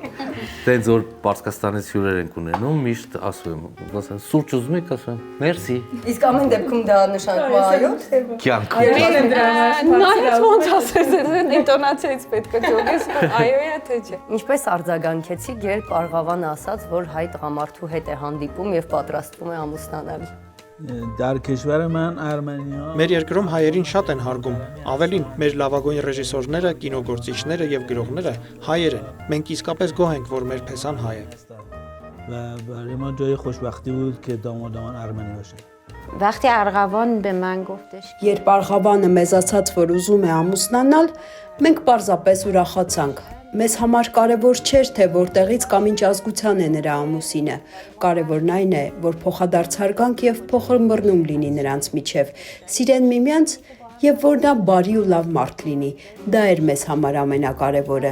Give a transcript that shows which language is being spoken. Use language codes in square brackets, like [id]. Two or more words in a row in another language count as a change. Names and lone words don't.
[hy] Տենց որ Պարսկաստանից հյուրեր ենք ունենում, միշտ ասում եմ, ասեմ սուրճ ուզում եք, ասում եմ մերսի։ Իսկ ամեն դեպքում դա նշանակում է այո, թե Կյանքում։ Նայած ոնց ասես, ինտոնացիայից պետք է ճոգես, այո է թե չէ։ ինչպես արձագանքեցիք, երբ Արգավանը ասաց, որ հայ տղամարդու հետ է հանդիպում եւ պատրաստվում է ամուսնանալ։ [fa] در کشور من ارمنیا [hy] Մեր երկրում հայերին շատ են հարգում։ Ավելին, մեր լավագույն ռեժիսորները, կինոգործիչները եւ գրողները հայեր են։ Մենք իսկապես գոհ ենք, որ մեր փեսան հայ է։ [fa] و برای ما جای خوشبختی بود که دامادمان ارمنی باشه وقتی ارغوان به من گفتش [hy] Երբ Արղավանը մեզ ասաց, որ ուզում է ամուսնանալ, մենք պարզապես ուրախացանք։ Մեզ համար կարևոր չէր, թե որտեղից կամ ինչ ազգության է նրա ամուսինը։ Կարևորն այն է, որ փոխադարձ հարգանք եւ փոխմռնում լինի նրանց միջև, սիրեն միմյանց եւ որ նա բարի ու լավ մարդ լինի։ Դա էր մեզ համար ամենակարևորը։